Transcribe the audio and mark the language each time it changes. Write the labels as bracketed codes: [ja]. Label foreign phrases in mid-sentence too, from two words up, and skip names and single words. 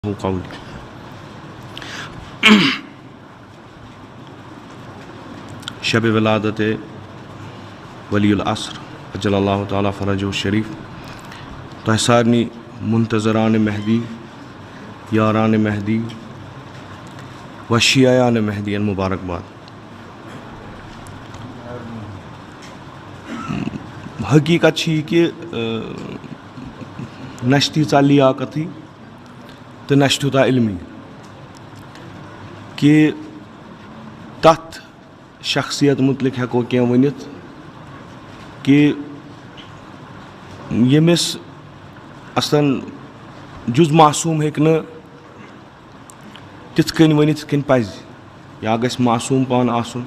[ks] قولي شب ولادت ولی العصر [ar] اجل اللہ تعالیٰ فرجہ الشریف [ks] تہ سارنی منتظران مہدی یاران مہدی و شیعیان مہدی مبارکباد. حقیقت چھ کہ نہ تیژ لیاقتی تو نہ تیوتاہ علمی کہ تَتھ شخصیت متعلق ہیٚکو کینٛہہ ؤنِتھ کہ ییٚمِس اصلاً جز معصوٗم ہیٚکہِ نہٕ تِتھ کٔنۍ ؤنِتھ یِتھ کٔنۍ پَزِ یا گژھِ معصوٗم پان آسُن.